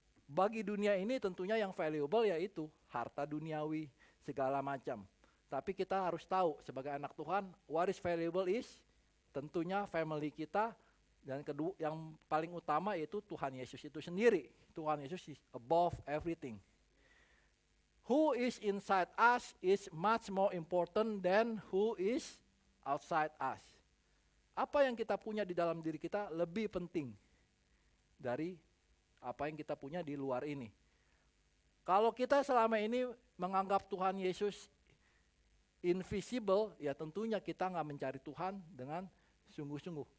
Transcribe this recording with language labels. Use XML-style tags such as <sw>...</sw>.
<id>Bagi dunia ini tentunya yang valuable yaitu harta duniawi, segala macam. Tapi kita harus tahu sebagai anak Tuhan,</id> <en>what is valuable is</en> <id>tentunya family kita, dan kedua yang paling utama yaitu Tuhan Yesus itu sendiri.</id> <en>Tuhan Yesus is above everything. Who is inside us is much more important than who is outside us.</en> <id>Apa yang kita punya di dalam diri kita lebih penting dari apa yang kita punya di luar ini. Kalau kita selama ini menganggap Tuhan Yesus invisible, ya tentunya kita nggak mencari Tuhan dengan sungguh-sungguh.</id>